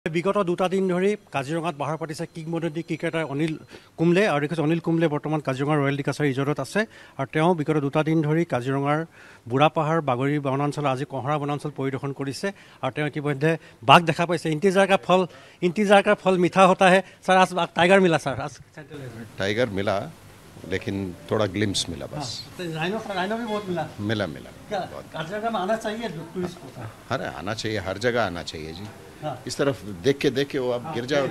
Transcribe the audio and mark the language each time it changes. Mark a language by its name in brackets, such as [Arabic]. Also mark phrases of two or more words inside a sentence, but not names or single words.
[Assamese] বিগত দুটা দিন ধৰি কাজিৰঙাত বাহাৰ পাতিছে কিংবদন্তি ক্ৰিকেটাৰ অনিল কুম্বলে আৰু দেখিছোঁ অনিল কুম্বলে বৰ্তমান কাজিৰঙাৰ ৰয়েল ডিকাছাৰী ৰিজৰ্টত আছে আৰু তেওঁ বিগত দুটা দিন ধৰি কাজিৰঙাৰ বুঢ়াপাহাৰ বাগৰি বনাঞ্চল আজি কঁহৰা বনাঞ্চল পৰিদৰ্শন কৰিছে আৰু তেওঁ ইতিমধ্যে বাঘ দেখা পাইছে [Hindi] इंतजार का फल मीठा होता है सर आज टाइगर मिला सर आज टाइगर मिला लेकिन थोड़ा ग्लिम्स मिला बस राइनो भी बहुत मिला काजिरंगा में आना चाहिए टूरिस्ट को अरे आना चाहिए हर जगह आना चाहिए जी इस तरफ देख के वो आप गिर जाओगे